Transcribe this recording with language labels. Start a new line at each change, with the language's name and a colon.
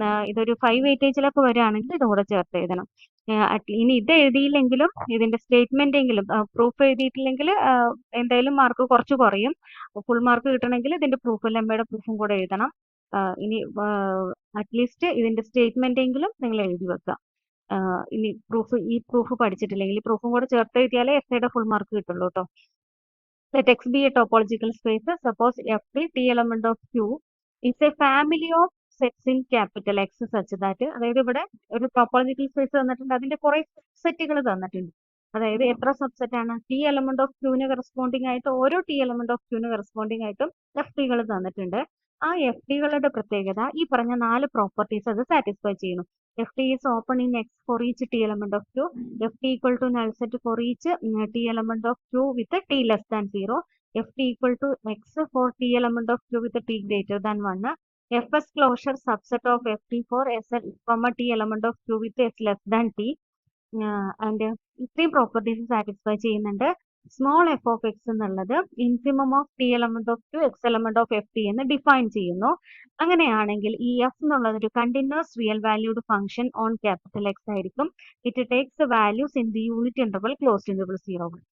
Malayalam: ഇതൊരു 5 വെയിറ്റേജിലൊക്കെ വരികയാണെങ്കിൽ ഇതും കൂടെ ചേർത്ത് എഴുതണം. ഇനി ഇത് എഴുതിയില്ലെങ്കിലും ഇതിന്റെ സ്റ്റേറ്റ്മെന്റ് എങ്കിലും പ്രൂഫ് എഴുതിയിട്ടില്ലെങ്കിൽ എന്തായാലും മാർക്ക് കുറച്ച് കുറയും. ഫുൾ മാർക്ക് കിട്ടണമെങ്കിൽ ഇതിന്റെ പ്രൂഫ്, ലെമ്മയുടെ പ്രൂഫും കൂടെ എഴുതണം. ഇനി അറ്റ്ലീസ്റ്റ് ഇതിന്റെ സ്റ്റേറ്റ്മെന്റ് എങ്കിലും നിങ്ങൾ എഴുതി വെക്കുക. ഇനി ഈ പ്രൂഫ് പഠിച്ചിട്ടില്ലെങ്കിൽ ഈ പ്രൂഫും കൂടെ ചേർത്ത് എഴുതിയാലേ എസ്ഐയുടെ ഫുൾ മാർക്ക് കിട്ടുള്ളൂ കേട്ടോ.
English: Let X be a topological space. Suppose F T element of Q is a family of sets in capital X such that,
Malayalam: അതായത് ഇവിടെ ഒരു ടോപ്പോളജിക്കൽ സ്പേസ് തന്നിട്ടുണ്ട്, അതിന്റെ കുറെ സെറ്റുകൾ തന്നിട്ടുണ്ട്. അതായത് എത്ര സബ്സെറ്റ് ആണ്? ടി എലമെന്റ് ഓഫ് ക്യൂന് കറസ്പോണ്ടിങ് ആയിട്ട് ഓരോ ടി എലമെന്റ് ഓഫ് ക്യൂന് കറസ്പോണ്ടിങ് ആയിട്ടും എഫ് ടികൾ തന്നിട്ടുണ്ട്. ആ എഫ് ടികളുടെ പ്രത്യേകത ഈ പറഞ്ഞ 4 പ്രോപ്പർട്ടീസ് അത് സാറ്റിസ്ഫൈ ചെയ്യുന്നു.
English: F T is open in X for each T element of Q. F T equal to null set for each T element of Q with a T less than 0. F T equal to X for T element of Q with a T greater than 1. Fs closure subset of F T for S, T element of Q with S less than T.
Malayalam: And ഇത്രയും properties satisfy ചെയ്യുന്നുണ്ട്. Small F of X എന്നുള്ളത് infimum of T element of Q X element of F T എന്ന് define ചെയ്യുന്നു. അങ്ങനെയാണെങ്കിൽ ഈ F എന്നുള്ളത് ഒരു continuous real valued function on capital X ആയിരിക്കും.
English: It takes values in the unit interval closed interval 0.